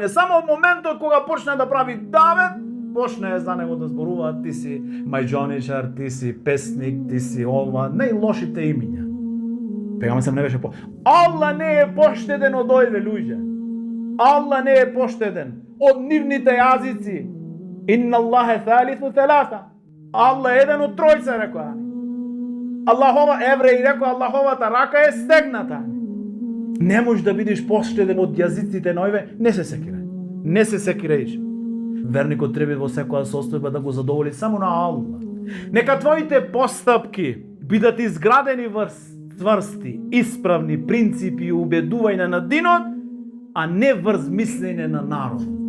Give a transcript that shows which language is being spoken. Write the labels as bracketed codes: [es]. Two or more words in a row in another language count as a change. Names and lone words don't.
[mk] Само од моментот кога почна да прави давет, почна за него да зборуваат: ти си мајџоничар, ти си песник, ти си ова, најлошите имиња. Пејгамбер сам не беше Аллах не е поштеден од овие луѓе. Аллах не е поштеден од нивните јазици. [ar] إن الله ثالث ثلاثة. [mk] Аллах е еден од тројца, рекоа. Аллахова, евреи рекоа, Аллаховата рака е стегната. Не можеш да бидеш поштеден од јазиците на овие, не се секирај. Не се секирај. Верникот треба во секоја состојба да го задоволи само на Аллах. Нека твоите постапки бидат изградени врз тврсти, исправни принципи и убедување на динот, а не врз мислење на народ.